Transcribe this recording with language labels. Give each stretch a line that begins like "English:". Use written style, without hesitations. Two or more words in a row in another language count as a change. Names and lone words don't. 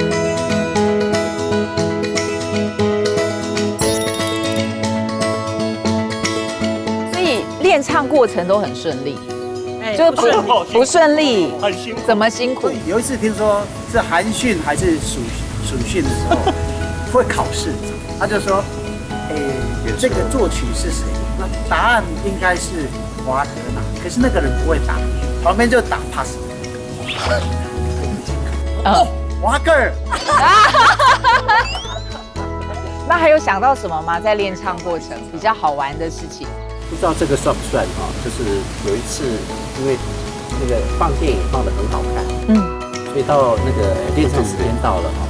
Chinese: 所以練唱過程都很順利，就不順利，很辛苦。怎麼辛苦？有一次聽說是寒訓還是暑訓的時候會考試，他就說，這個作曲是誰？那答案應該是華格納，可是那個人不會打，旁邊就打 pass。哦，華格爾。那還有想到什麼嗎？在練唱過程比較好玩的事情？不知道這個算不算啊？就是有一次，因為那個放電影放得很好看，所以到那個練唱時間到了哈。